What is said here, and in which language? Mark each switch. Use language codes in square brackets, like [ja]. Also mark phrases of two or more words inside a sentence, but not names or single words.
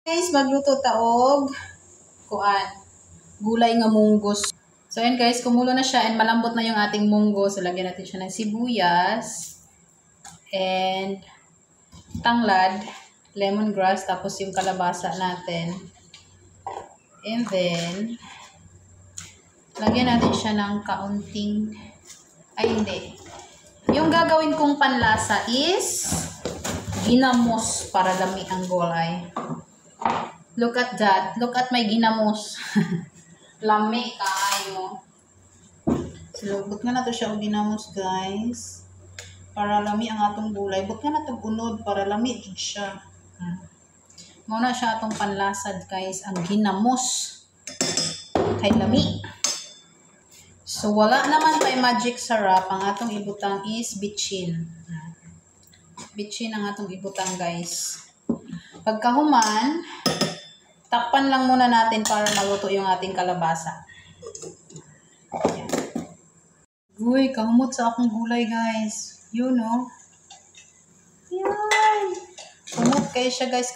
[ceb] magluto taog kuan, gulay nga munggos. [tl] So ayan guys, kumulo na siya and malambot na yung ating munggo. So lagyan natin siya ng sibuyas and tanglad, lemongrass, tapos yung kalabasa natin. And then lagyan natin siya ng kaunting, ay hindi. Yung gagawin kong panlasa is ginamos para dami ang gulay. [en] Look at that. Look at my ginamos. [ceb] Lami kaayo. So, but nga na to siya o ginamos, guys. Para lami ang atong gulay. But nga na to unod para lami din siya. Muna siya atong panlasad, guys. Ang ginamos. Kay lami. So, wala naman kay magic sarap. Ang atong ibutang is bitchin. Bitchin ang atong ibutang, guys. [tl] Pagkahuman, takpan lang muna natin para maluto yung ating kalabasa. Ayan. [ceb] Uy, kahumot sa akong gulay, guys. Yun, no? Yan. Humot kayo siya, guys.